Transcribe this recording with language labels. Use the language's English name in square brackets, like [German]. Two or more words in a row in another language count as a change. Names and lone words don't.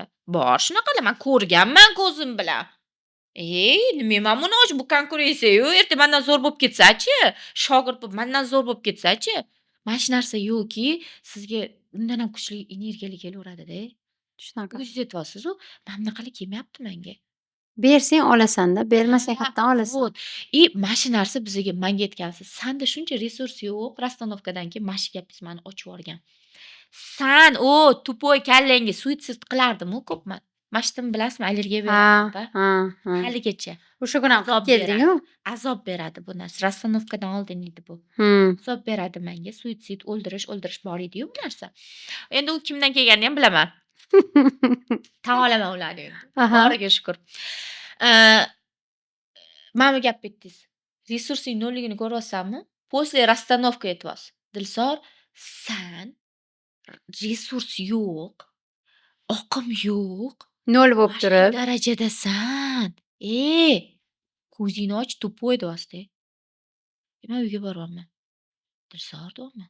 [Uzbek] Bor shunaqalar, men ko'rganman ko'zim bilan. Nima men buni bu konkurensiya-yu, erta mendan zo'r bo'lib ketsa-chi, shogird bo'lib mendan zo'r bo'lib ketsa-chi. Mana shu narsa yo'qki, sizga undan ham kuchli energiyali kelaveradi-da. Shunaqa. O'zingiz aytyapsiz-ku, men bunaqalar kelmayapti menga. Bersang olasan-da, bermasang qayerdan olasan? [Russian] Вот. [Uzbek] И mana shu narsa bizga menga aytgansiz. Sanda shuncha resurs yo'q, rastanovkadan keyin mana shu gapingiz meni ochib yuborgan. San tupoy kallangga suitsid qilardim-ku ko'pman. Mana shu yerdan bilasizmi, allergiya Ha, beradi. ha, ha. Haligacha. O'sha kuni ham Azob qilib kelding-ku. Azob beradi bu narsa. Rastanovkadan oldin edi bu. Azob beradi menga. Suitsid, o'ldirish bor edi-yu bu narsa. Endi u kimdan kelganini ham bilaman. Tan olaman ularni endi. Aha. Boriga shukr. Mana bu gapni aytdingiz. Resursing nolligini ko'ryapsanmi? [Russian] После расстановка aytyapsiz. [Uzbek] Dilsor, san resurs yo'q, oqim yo'q. Nol bo'lib Mana shu turib. darajadasan. Ko'zingni och, tupoy deyapsiz-da. Men uyga boryapman. Dilsor deyapman.